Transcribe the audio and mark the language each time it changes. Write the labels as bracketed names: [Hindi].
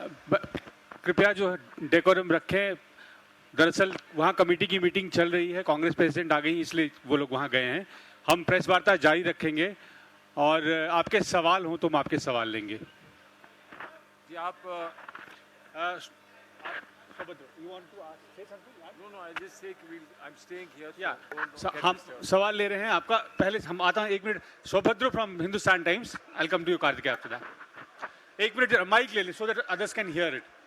[Hindi] कृपया जो डेकोरम रखें। दरअसल वहाँ कमेटी की मीटिंग चल रही है, कांग्रेस प्रेसिडेंट आ गई, इसलिए वो लोग वहाँ गए हैं। हम प्रेस वार्ता जारी रखेंगे और आपके सवाल हों तो हम आपके सवाल लेंगे। जी आप [English] you want to say something? No, I just say I'm staying here. [Hindi] हम सवाल ले रहे हैं आपका। पहले हम आता हैं, 1 minute. [English] Saubhadra from Hindustan Times, I come to you Kartik after that. [Hindi] 1 minute mike ले लें [English] So that others can hear it.